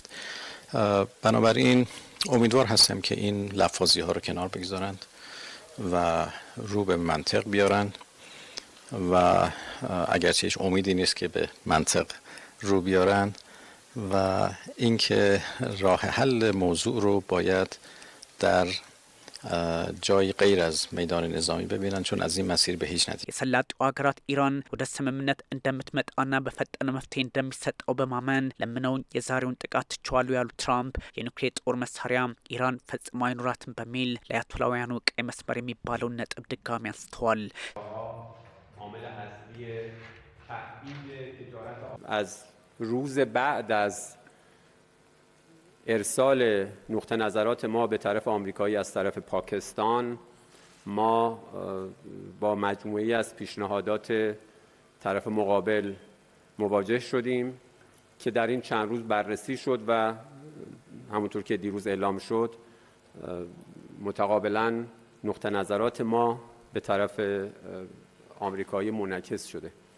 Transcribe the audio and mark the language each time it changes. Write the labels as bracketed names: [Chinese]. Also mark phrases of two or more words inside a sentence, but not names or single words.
[Persian] بنابراین امیدوار هستم که این لفاظی ها رو کنار بگذارند و رو به منطق بیارن و اگرچه هیچ امیدی نیست که به منطق رو بیارن و اینکه راه حل موضوع رو باید در جای غیر از میدان نظامی ببینن چون از این مسیر به هیچ نتیجه [Amharic] የሰላጤው ሀገራት ኢራን ወደ ስምምነት እንደምትመጣና በፈጠነ መፍትሄ እንደሚሰጠው በማመን ለምነውን የዛሬውን ጥቃት ትችዋሉ ያሉ ትራምፕ የኒውክሌር ጦር መሳሪያ ኢራን ፈጽሞ አይኖራትም በሚል ለአያቶላውያኑ ቀይ መስመር የሚባለውን ነጥብ ድጋሚ አንስተዋል። [Persian] از روز بعد از ارسال نقطه نظرات ما به طرف آمریکایی از طرف پاکستان ما با مجموعی از پیشنهادات طرف مقابل مواجه شدیم که در این چند روز بررسی شد و همونطور که دیروز اعلام شد متقابلا نقطه نظرات ما به طرف آمریکایی منعکس شده.